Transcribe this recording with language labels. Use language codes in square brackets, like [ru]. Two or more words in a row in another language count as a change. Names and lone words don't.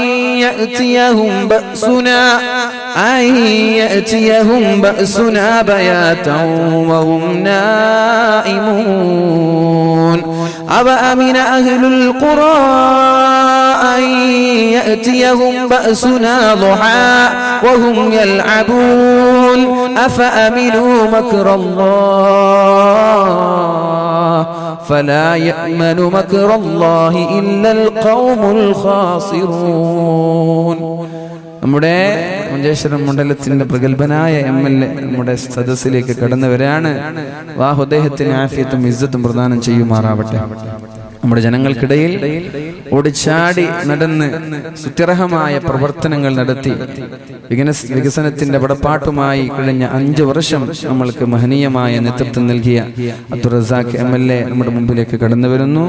[ar] يأتيهم بأسنا بياتا وهم نائمون أفأمن أهل القرى أن يأتيهم بأسنا ضحى وهم يلعبون أفأمنوا مكر الله فلا يأمن مكر الله إلا القوم الخاسرون. [ml] നമ്മുടെ മഞ്ചേശ്വരം മണ്ഡലത്തിന്റെ പ്രഗത്ഭനായ MLA നമ്മുടെ സദസ്സിലേക്ക് കടന്നുവരാണ്. അല്ലാഹു അദ്ദേഹത്തിന് ആഫിയത്തും ഇസ്സത്തും പ്രദാനം ചെയ്യുമാറാവട്ടെ. നമ്മുടെ ജനങ്ങൾക്കിടയിൽ ഓടിച്ചാടി നടന്ന് സുത്യർഹമായ പ്രവർത്തനങ്ങൾ നടത്തി വികസനത്തിന്റെ പടപ്പാട്ടുമായി കഴിഞ്ഞ 5 വർഷം നമ്മൾക്ക് മഹനീയമായ നേതൃത്വം നൽകിയ അബ്ദുൾ റസാഖ് MLA നമ്മുടെ മുമ്പിലേക്ക് കടന്നു വരുന്നു.